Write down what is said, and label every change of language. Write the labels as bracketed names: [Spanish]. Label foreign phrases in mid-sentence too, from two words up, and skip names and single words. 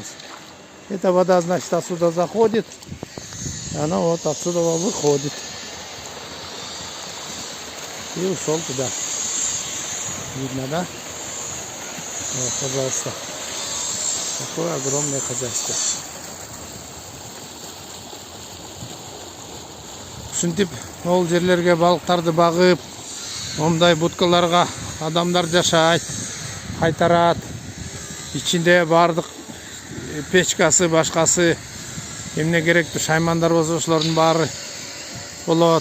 [Russian] Эта вода, значит, отсюда заходит. И она вот отсюда выходит. И ушел туда. Видно, да? Вот, пожалуйста. Такое огромное хозяйство. [Kyrgyz] Ушинтип ол жерлерге балыктарды багып, мондай будкаларга адамдар жашайт, кайтарат. Ичинде бардык печкасы, башкасы, эмне керектүү шаймандар болсо ошолордун баары болот.